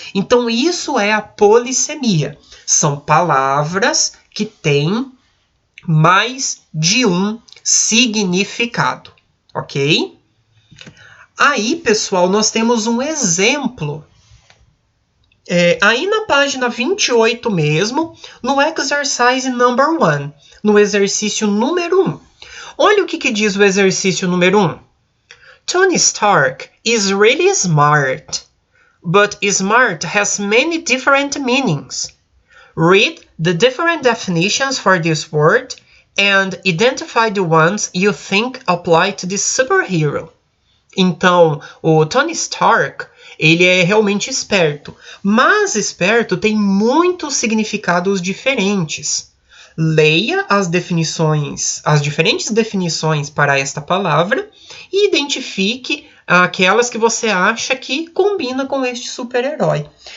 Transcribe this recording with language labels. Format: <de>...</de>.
<pt>Então, isso é a polissemia. São palavras que têm mais de um significado. Ok? Aí, pessoal, nós temos um exemplo. Aí na página 28 mesmo, no</pt> <en>exercise number 1,</en> <pt>no exercício número 1. Olha o que diz o exercício número 1.</pt> <en>Tony Stark is really smart, but smart has many different meanings. Read the different definitions for this word and identify the ones you think apply to this superhero.</en> <pt>Então, o Tony Stark, ele é realmente esperto, mas esperto tem muitos significados diferentes. Leia as diferentes definições para esta palavra e identifique aquelas que você acha que combina com este super-herói.</pt>